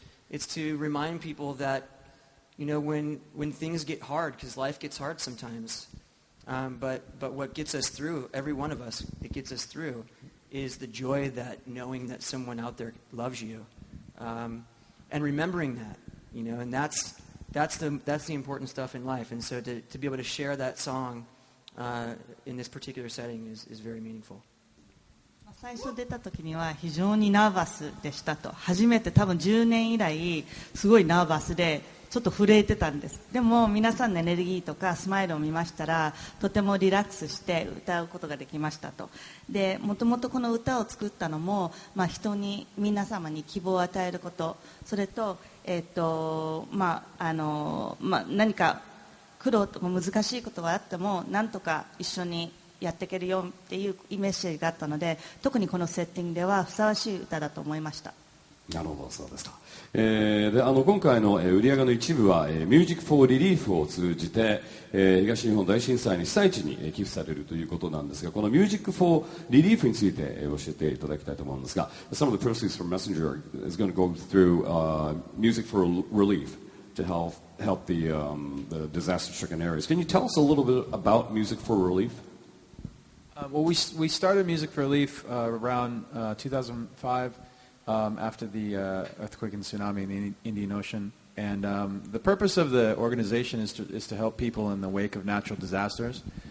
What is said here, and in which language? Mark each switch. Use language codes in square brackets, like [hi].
[en] It's to remind people that when things get hard, because life gets hard sometimes, but what gets us through, every one of us, it gets us through, is the joy that knowing that someone out there loves you, and remembering that, and that's the important stuff in life. And so to be able to share that song in this particular setting is very meaningful. [ja] 最初出た時には非常にナーバスでしたと。初めて多分10年以来すごいナーバスでちょっと震えてたんです。でも皆さんのエネルギーとかスマイルを見ましたらとてもリラックスして歌うことができましたと。で、もともとこの歌を作ったのも、人に皆様に希望を与えること、それと何か苦労とか難しいことがあってもなんとか一緒にやっていけるよっていうメッセージがあったので、特にこのセッティングではふさわしい歌だと思いました。なるほど、そうですか。で今回の売り上げの一部は、Music for Relief を通じて、東日本大震災の被災地に寄付されるということなんですが、この Music for Relief について、教えていただきたいと思うんですが、 [en] Some of the proceeds from Messenger is going to go through Music for Relief to help the disaster-stricken areas. Can you tell us a little bit about Music for Relief? Well, we started Music for Relief around 2005 after the earthquake and tsunami in the Indian Ocean. And the purpose of the organization is to help people in the wake of natural disasters.